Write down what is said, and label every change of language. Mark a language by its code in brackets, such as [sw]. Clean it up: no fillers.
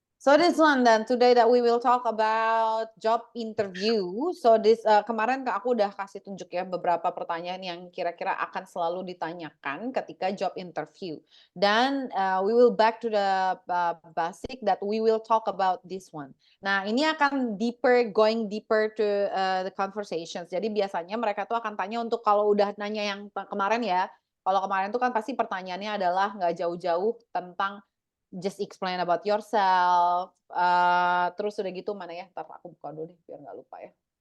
[en] So this one then today that we will talk about job interview. So this [id] kemarin aku udah kasih tunjuk ya beberapa pertanyaan yang kira-kira akan selalu ditanyakan ketika job interview. Dan [en] we will back to the basic that we will talk about this one. [id] Nah, ini akan [en] going deeper to the conversations. [id] Jadi biasanya mereka tuh akan tanya untuk kalau udah nanya yang kemarin ya. Kalau kemarin tuh kan pasti pertanyaannya adalah nggak jauh-jauh tentang [en] just explain about yourself. [id] Terus udah gitu mana ya? Ntar aku buka dulu deh biar nggak lupa ya.